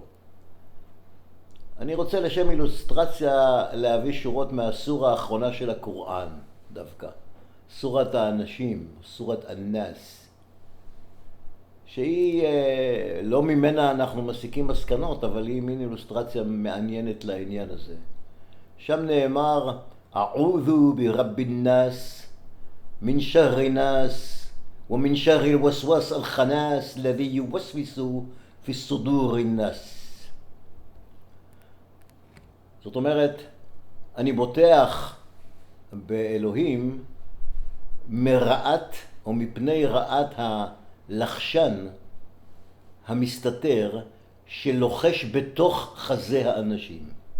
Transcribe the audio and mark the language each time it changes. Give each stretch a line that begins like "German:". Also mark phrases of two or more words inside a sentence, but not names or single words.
Hebrew: אני רוצה לשם אילוסטרציה להביא שורות מהסורה האחרונה של הקוראן דווקא. סורת האנשים, סורת אנס, שהיא לא ממנה אנחנו מסיקים מסקנות, אבל היא מין אילוסטרציה מעניינת לעניין הזה. שם נאמר,
Arabic: أعوذ برب الناس من شر الناس ومن شر الوسواس الخناس الذي يوسوس في صدور الناس.
Hebrew: זאת אומרת, אני בוטח באלוהים מרעת או מפני רעת הלחשן המסתתר שלוחש בתוך חזה האנשים.